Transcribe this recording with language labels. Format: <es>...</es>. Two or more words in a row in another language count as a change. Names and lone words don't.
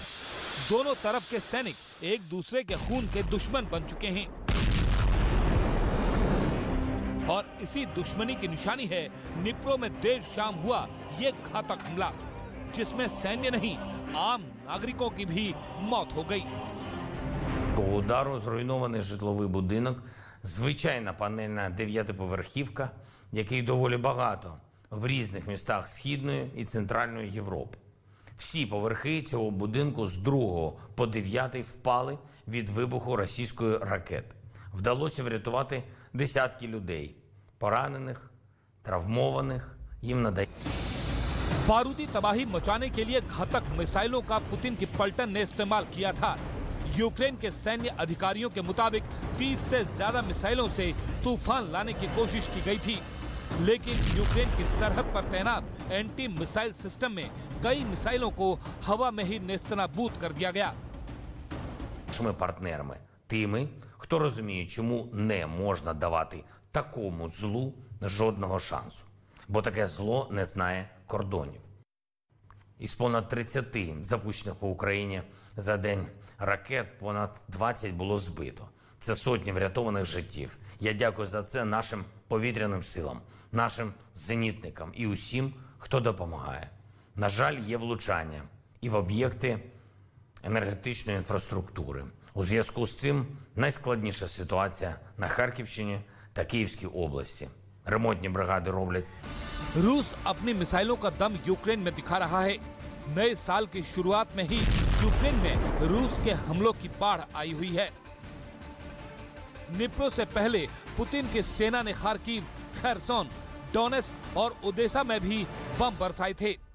<hi>दोनों तरफ के सैनिक एक दूसरे के खून के दुश्मन बन चुके हैं और इसी दुश्मनी की निशानी है निप्रो में देर शाम हुआ ये घातक हमला, जिसमें सैन्य नहीं आम नागरिकों की भी मौत हो गई।</hi> <uk>Удару зруйнований житловий будинок, звичайна панельна 9-поверхівка, який доволі багато в різних містах Східної і Центральної Європи. Всі поверхи цього будинку з 2 по 9 впали від вибуху російської ракети. Вдалося врятувати десятки людей, поранених, травмованих, їм надають.</uk> <hi>बारूदी तबाही मचाने के लिए घातक मिसाइलों का पुतिन की पलटन ने इस्तेमाल किया था। यूक्रेन के सैन्य अधिकारियों के मुताबिक 30 से ज्यादा मिसाइलों से तूफान लाने की कोशिश की गई थी, लेकिन यूक्रेन की सरहद पर तैनात</hi> <en>anti missile system</en> <hi>में कई मिसाइलों को हवा में ही नेस्तनाबूद कर दिया गया।</hi> <uk>Ми партнерами тими, хто розуміє, чому не можна давати такому злу жодного шансу. Бо таке зло не знає кордонів. Із понад 30 запущених по Україні за день ракет понад 20 було збито. Це сотні врятованих життів. Я дякую за це нашим повітряним силам, нашим зенітникам і усім, хто допомагає. На жаль, є влучання і в об'єкти енергетичної інфраструктури. У зв'язку з цим найскладніша ситуація на Харківщині та Київській області. Ремонтні бригади роблять.</uk> <hi>रूस अपनी मिसाइलों का दम यूक्रेन में दिखा रहा है। नए साल की शुरुआत में ही यूक्रेन में रूस के हमलों की बाढ़ आई हुई है। निप्रो से पहले पुतिन की सेना ने खार्किव, खैरसोन, डोनेस्क और ओदेसा में भी बम बरसाए थे।</hi>